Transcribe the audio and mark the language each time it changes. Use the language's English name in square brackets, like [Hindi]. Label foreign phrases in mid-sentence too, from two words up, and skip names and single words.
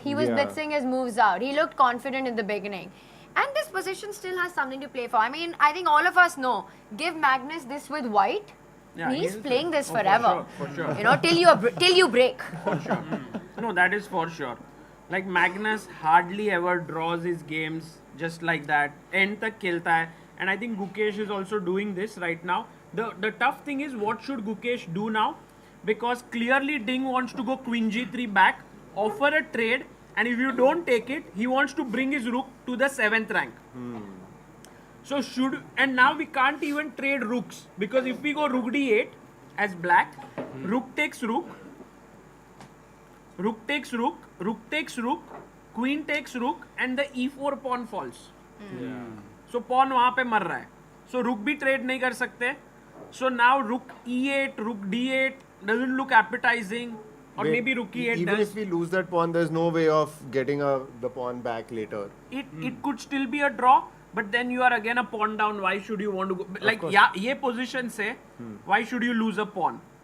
[English] He was blitzing his moves out. He looked confident in the beginning. And this position still has something to play for. I mean, I think all of us know, give Magnus this with white, he's playing this forever. For sure. You know, till you break. For sure. No, that is for sure. Like Magnus hardly ever draws his games just like that. [Hindi] एंड तक खेलता है. [English] And I think Gukesh is also doing this right now. The tough thing is, what should Gukesh do now? Because clearly Ding wants to go Queen G3 back, offer a trade, and if you don't take it, he wants to bring his rook to the 7th rank. So and now we can't even trade rooks, because if we go rook d8 as black, rook takes rook, rook takes rook, rook takes rook, queen takes rook, and the e4 pawn falls. So pawn [Hindi] वहाँ पे मर रहा है. [English] So rook [Hindi] भी trade नहीं कर सकते. [English] So now rook e8, rook d8 doesn't look appetizing. Or maybe rook e8 even does. if we lose that pawn, there's no way of getting the pawn back later. It could still be a draw, but then you are again a pawn down. Why should you want to go? Like, yeah, [Hindi] ये position से, [English] why should you lose a pawn?